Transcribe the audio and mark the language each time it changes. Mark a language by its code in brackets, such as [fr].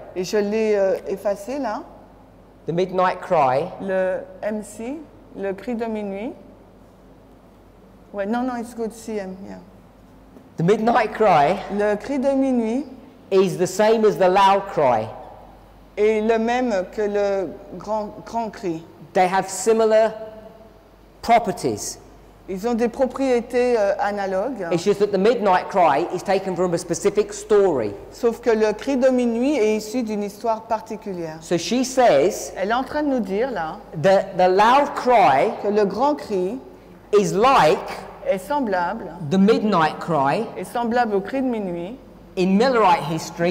[fr] et je l'ai effacé là, [en] the midnight cry [fr] le MC, le cri de minuit. Ouais, non, [en] it's good, CM, yeah. the midnight cry [fr] Le cri de minuit [en] is the same as the loud cry. [fr] est le même que le grand cri. [en] They have similar properties. [fr] Ils ont des propriétés analogues, [en] It's just that the midnight cry is taken from a specific story. [fr] sauf que le cri de minuit est issu d'une histoire particulière. [en] So she says [fr] Elle est en train de nous dire là [en] that the loud cry [fr] que le grand cri [en] is like [fr] est semblable [en] the midnight cry [fr] au cri de minuit. [en] in Millerite history